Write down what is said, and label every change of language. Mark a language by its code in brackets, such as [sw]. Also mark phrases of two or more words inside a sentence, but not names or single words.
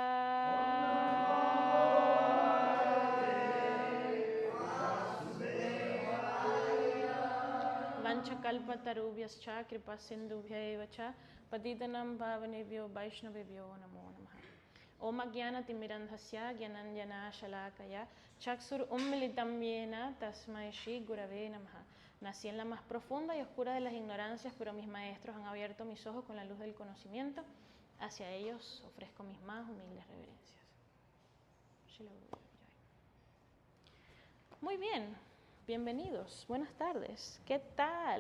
[sa] वञ्चकल्पतरुभ्यश्च कृपासिन्धुभ्यएव च पतितानाम् पावनेभ्यो वैष्णवेभ्यो नमो नमह. ओम् अज्ञानतिमिरान्धस्य ग्यानाञ्जन शलाकय चक्षुर् उम्मिलितम् येन तस्मै श्री गुरवे नमह. [es] Nací en la más profunda y oscura de las ignorancias, pero mis maestros han abierto mis ojos con la luz del conocimiento. Hacia ellos ofrezco mis más humildes reverencias. Muy bien, bienvenidos, buenas tardes, ¿qué tal?